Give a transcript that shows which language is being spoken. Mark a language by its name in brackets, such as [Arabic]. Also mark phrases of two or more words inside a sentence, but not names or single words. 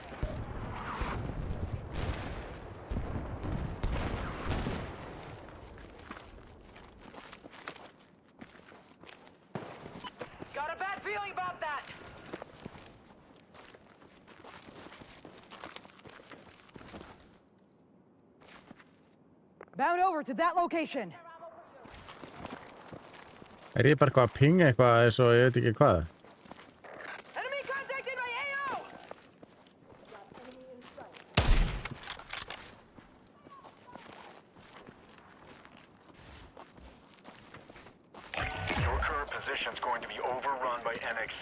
[English] Got a bad feeling about that! Bound over to that location. [Icelandic] Er ég bara eitthvað að pinga eitthvað eins og ég veit ekki hvað? [English] Enemy contacted by AO! Your current position's going to be overrun by NXC.